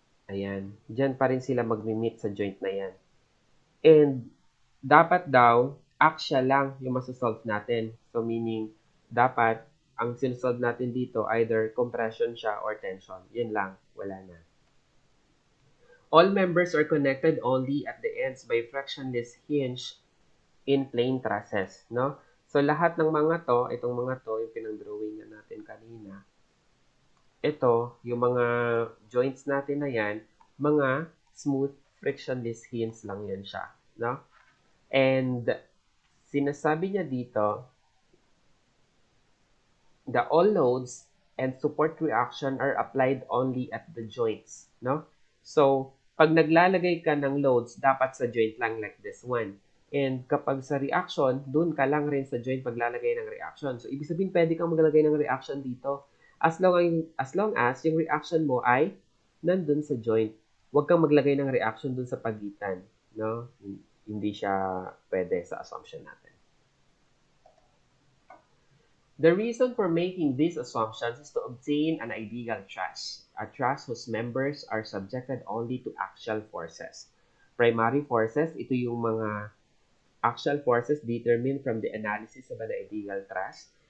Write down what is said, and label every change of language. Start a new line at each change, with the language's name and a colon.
Filipino: Ayan. Diyan pa rin sila magmi-meet sa joint na yan. And dapat daw, axial lang yung masasolve natin. So meaning, dapat ang sinasolve natin dito either compression siya or tension. Yun lang. Wala na.
English: All members are connected only at the ends by frictionless hinge in plane trusses, no?
Filipino: So, lahat ng mga to, itong mga to, yung pinag-drawing natin kanina, ito, yung mga joints natin na yan, mga smooth, frictionless hinge lang yan siya, no?
English: And,
Filipino: sinasabi niya dito,
English: the all loads and support reaction are applied only at the joints, no?
Filipino: So, pag naglalagay ka ng loads, dapat sa joint lang like this one. And kapag sa reaction, dun ka lang rin sa joint paglalagay ng reaction. So, ibig sabihin, pwede kang maglagay ng reaction dito as long as yung reaction mo ay nandun sa joint. Huwag kang maglagay ng reaction dun sa pagitan. No? Hindi siya pwede sa assumption natin.
English: The reason for making these assumptions is to obtain an ideal truss, a truss whose members are subjected only to axial forces. Primary forces,
Filipino: ito yung mga
English: axial forces determined from the analysis of an ideal truss.